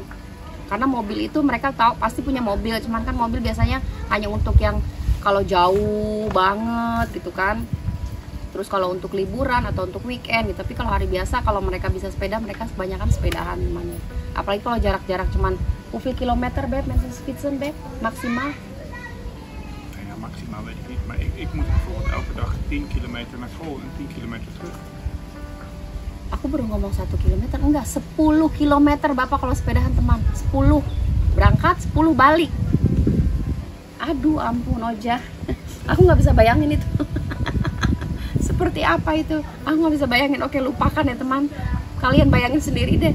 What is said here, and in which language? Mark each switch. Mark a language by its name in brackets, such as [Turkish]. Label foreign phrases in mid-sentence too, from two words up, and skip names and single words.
[Indonesian] Karena mobil itu mereka tahu pasti punya mobil, cuman kan mobil biasanya hanya untuk yang kalau jauh banget gitu kan. Terus kalau untuk liburan atau untuk weekend gitu. Tapi kalau hari biasa kalau mereka bisa sepeda, mereka kebanyakan sepedahan namanya. Apalagi kalau jarak-jarak cuman [Dutch] hoeveel kilometer Beb, mensen fietsen Beb, maksimaal? Ja, maximaal weet ik niet, maar ik moet bijvoorbeeld elke dag 10 kilometer naar school en 10 kilometer terug. [Indonesian] Aku baru ngomong 1 kilometer, enggak, 10 kilometer Bapak kalau sepedahan teman. 10 berangkat, 10 balik. Aduh ampun Oja, aku nggak bisa bayangin itu. Seperti apa itu, aku nggak bisa bayangin. Oke, lupakan ya teman, kalian bayangin sendiri deh.